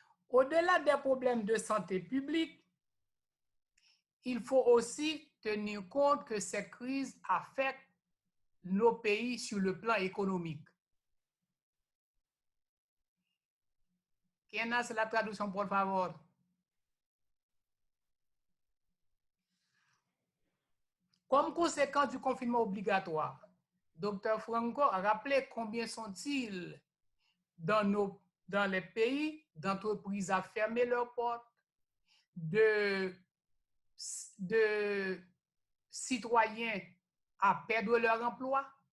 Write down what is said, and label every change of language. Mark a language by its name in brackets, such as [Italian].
[French] Au-delà des problèmes de santé publique, il faut aussi tenir compte que ces crises affectent nos pays sur le plan économique. [Spanish] ¿Quién hace la traducción, por favor? [French] Comme conséquence du confinement obligatoire, Dr. Franco a rappelé combien sont-ils dans les pays d'entreprises à fermer leurs portes, de citoyens à perdre leur emploi.